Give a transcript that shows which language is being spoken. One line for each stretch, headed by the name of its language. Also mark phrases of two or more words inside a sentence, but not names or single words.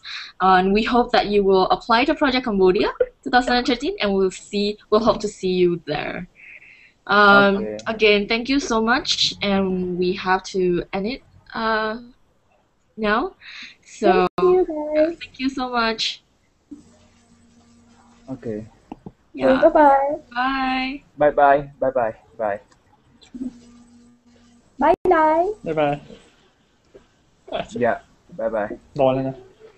English: And we hope that you will apply to Project Cambodia 2013, and we'll hope to see you there. Okay. Again, thank you so much, and we have to end it now. So Thank you guys. thank you so much. Okay. Yeah. Bye-bye. Bye. Bye. Bye. Bye, Lai. Bye bye. Yeah. Bye.
Thai: รอแล้วนะ